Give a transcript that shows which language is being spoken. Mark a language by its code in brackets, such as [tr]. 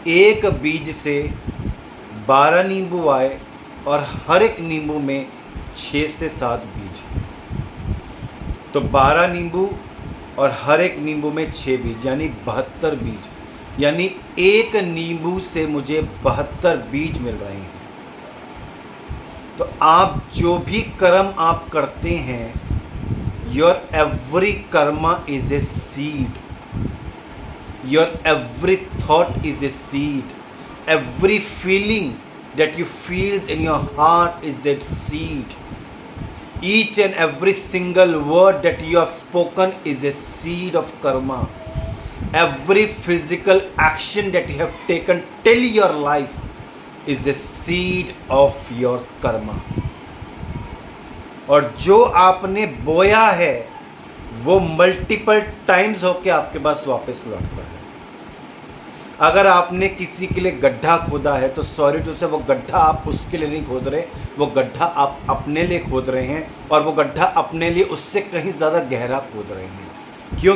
[hi] एक बीज से 12 नींबू आए और हर एक नींबू में 6 से 7 बीज थे। तो 12 नींबू और हर एक नींबू में 6 बीज, यानी 72 बीज, यानी एक नींबू से मुझे 72 बीज मिल रहे हैं। तो आप जो भी कर्म आप करते हैं, [en] your every karma is a seed, your every thought is a seed, every feeling that you feels in your heart is that seed, each and every single word that you have spoken is a seed of karma, every physical action that you have taken till your life is a seed of your karma। [hi] और जो आपने बोया है वो multiple times होके आपके पास वापस लौटता है। अगर आपने किसी के लिए गड्ढा खोदा है तो सॉरी टू से, वो गड्ढा आप उसके लिए नहीं खोद रहे, वो गड्ढा आप अपने लिए खोद रहे हैं, और वो गड्ढा अपने लिए उससे कहीं ज़्यादा गहरा खोद रहे हैं। क्यों?